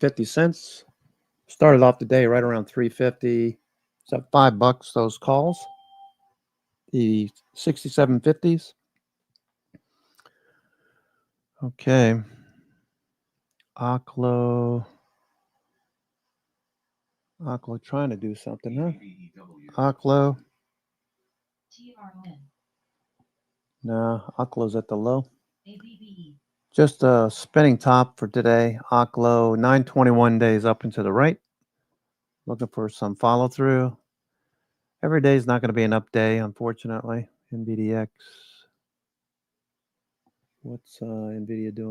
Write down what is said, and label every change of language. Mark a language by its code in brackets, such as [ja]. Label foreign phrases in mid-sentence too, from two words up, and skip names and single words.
[en] Started off the day right around 350. It's at $5, those calls. The 6750s. Okay. Oklo trying to do something, huh? ABBEW. Oklo. TRON. No, Oklo's at the low. ABBE. Just a spinning top for today. Oklo, 921 days up and to the right. Looking for some follow through. Every day is not going to be an up day, unfortunately. NVDX. What's NVIDIA doing?